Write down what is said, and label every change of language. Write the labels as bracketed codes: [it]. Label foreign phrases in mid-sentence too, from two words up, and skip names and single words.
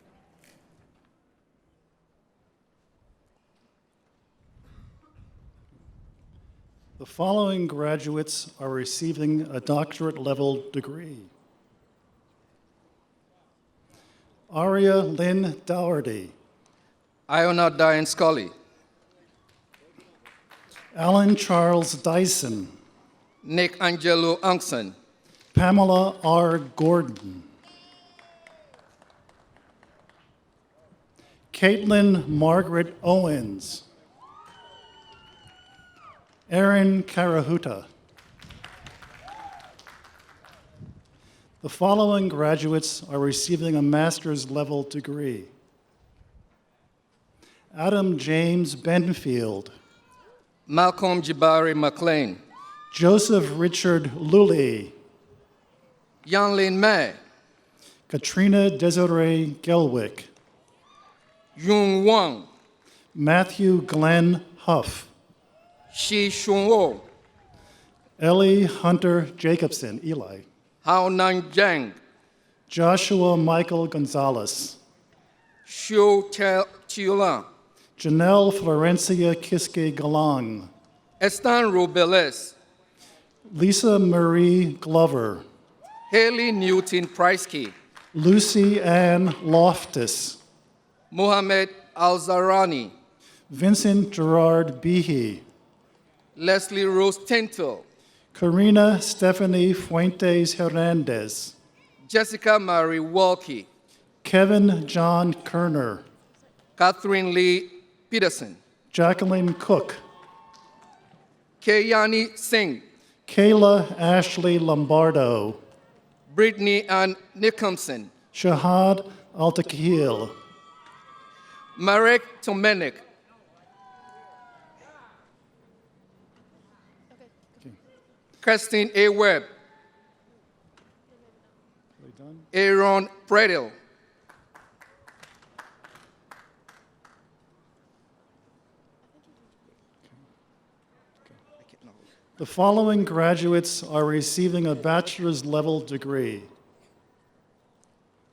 [en] The following graduates are receiving a doctorate-level degree. Aria Lynn Dougherty. Iona Diane Scully. Alan Charles Dyson. Nick Angelo Unkson. Pamela R. Gordon. Caitlin Margaret Owens. Erin Karahuta. The following graduates are receiving a master's level degree. Adam James Benfield. Malcolm Jabari McLean. Joseph Richard Lully. Yanlin May. Katrina Desiree Gelwick. Yung Wang. Matthew Glenn Huff. Shi Shun Wo. Ellie Hunter Jacobson, Eli. Hao Nan Jiang. Joshua Michael Gonzalez. Xiu Chiulan. Janelle Florencia Kiske Galang. Estan Rubeles. Lisa Marie Glover. Haley Newton Pricekey. Lucy Ann Loftus. Mohammad Alzarani. Vincent Gerard Behe. Leslie Rose Tintel. Karina Stephanie Fuentes Hernandez. Jessica Marie Walkie. Kevin John Kerner. Catherine Lee Peterson. Jacqueline Cook. Kayani Singh. Kayla Ashley Lombardo. Brittany Ann Nicholson. Shahad Altakil. Marek Tomenik. Christine A. Webb. Aaron Predel. The following graduates are receiving a bachelor's level degree.